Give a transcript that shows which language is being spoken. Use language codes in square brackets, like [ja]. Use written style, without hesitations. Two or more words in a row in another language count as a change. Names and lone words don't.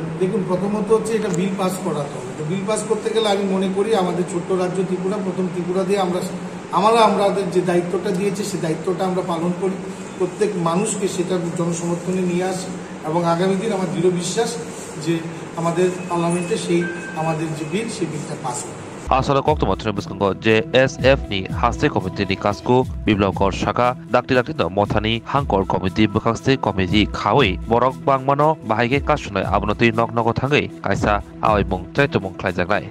[bn] দেখুন, প্রথমত হচ্ছে এটা বিল পাস করাতে হবে। তো বিল পাস করতে গেলে আমি মনে করি আমাদের ছোট্ট রাজ্য ত্রিপুরা, প্রথম ত্রিপুরা দিয়ে আমাদের যে দায়িত্বটা দিয়েছে সেই দায়িত্বটা আমরা পালন করি, প্রত্যেক মানুষকে সেটা জনসমর্থনে নিয়ে আসি, এবং আগামী দিন আমার দৃঢ় বিশ্বাস যে আমাদের পার্লামেন্টে সেই আমাদের যে বিল, সেই বিলটা পাস হবে। [trp] আসলে koktomatra biskang je SF ni haste komite ni kasku biblogor shaka dakti dakti no mothani hangkor komite bukhaste komite khawi borok bangmano bahige kasunai abonoti nok nok thangai kaisa awai mung chaitomung khlaijaklai